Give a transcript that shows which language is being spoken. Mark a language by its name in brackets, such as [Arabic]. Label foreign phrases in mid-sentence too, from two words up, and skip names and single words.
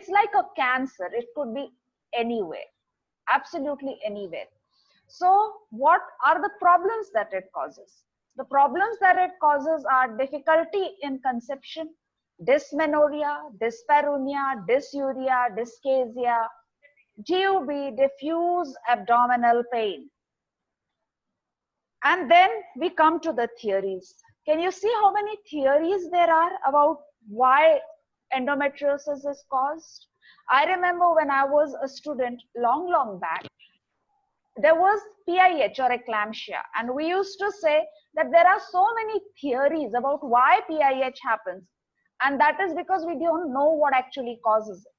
[English] like a cancer. It could be anywhere, absolutely anywhere. So what are the problems that it causes? The problems that it causes are difficulty in conception, dysmenorrhea, dyspareunia, dysuria, dyschezia, GUB, diffuse abdominal pain. And then we come to the theories. Can you see how many theories there are about why endometriosis is caused? I remember when I was a student long back, there was PIH or eclampsia, and we used to say that there are so many theories about why PIH happens, and that is because we don't know what actually causes it.